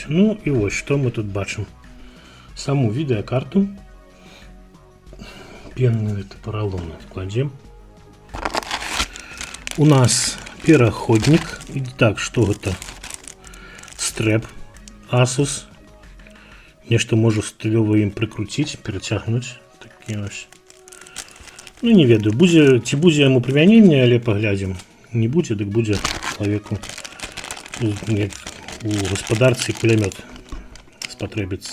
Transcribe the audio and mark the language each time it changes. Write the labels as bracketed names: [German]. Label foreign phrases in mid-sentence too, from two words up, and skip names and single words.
[Russian] Ну и вот, что мы тут бачим. Саму видеокарту. Пенный это поролон кладем. [Belarusian] У нас пераходник. [Russian] Так, что это? Стрэп Asus. [Belarusian] Нешта можу стылёва ім прыкруціць, перацягнуць. Такі ось. Ну не ведаю, ці будзе яму прымяненне, але паглядзім. Не будзе, дык будзе чалавеку у гаспадарцы кулямёт спатрэбіцца.